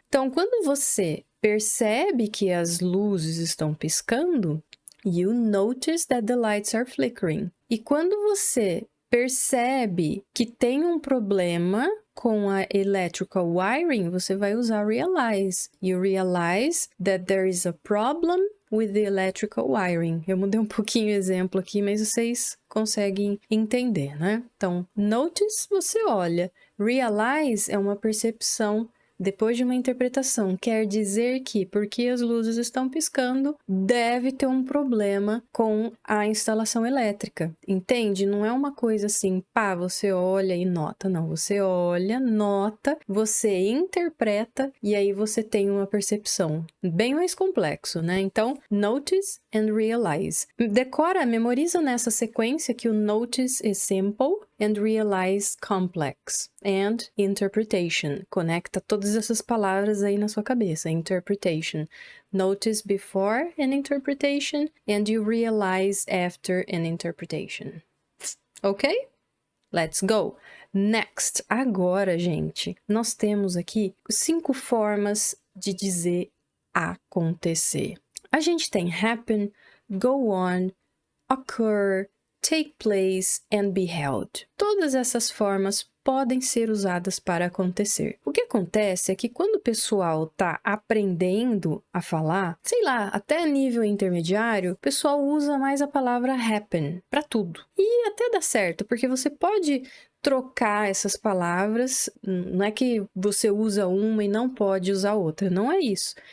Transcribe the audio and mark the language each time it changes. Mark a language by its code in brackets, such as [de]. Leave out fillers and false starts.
[pt] Então, quando você percebe que as luzes estão piscando, [en] you notice that the lights are flickering. [pt] E quando você percebe que tem um problema com a electrical wiring, você vai usar realize. [en] You realize that there is a problem with the electrical wiring. [pt] Eu mudei um pouquinho o exemplo aqui, mas vocês conseguem entender, né? Então, notice, você olha. Realize é uma percepção depois de uma interpretação. Quer dizer que, porque as luzes estão piscando, deve ter um problema com a instalação elétrica. Entende? Não é uma coisa assim, pá, você olha e nota. Não, você olha, nota, você interpreta e aí você tem uma percepção. Bem mais complexo, né? Então, notice and realize. Decora, memoriza nessa sequência que o [en] notice is simple and realize complex. And interpretation. [pt] Conecta todas essas palavras aí na sua cabeça. [en] Interpretation. Notice before an interpretation and you realize after an interpretation. Ok? Let's go! Next. [pt] Agora, gente, nós temos aqui 5 formas de dizer acontecer. A gente tem happen, go on, occur, take place and be held. Todas essas formas podem ser usadas para acontecer. O que acontece é que quando o pessoal está aprendendo a falar, sei lá, até nível intermediário, o pessoal usa mais a palavra happen para tudo. E até dá certo, porque você pode trocar essas palavras, não é que você usa uma e não pode usar outra, não é isso.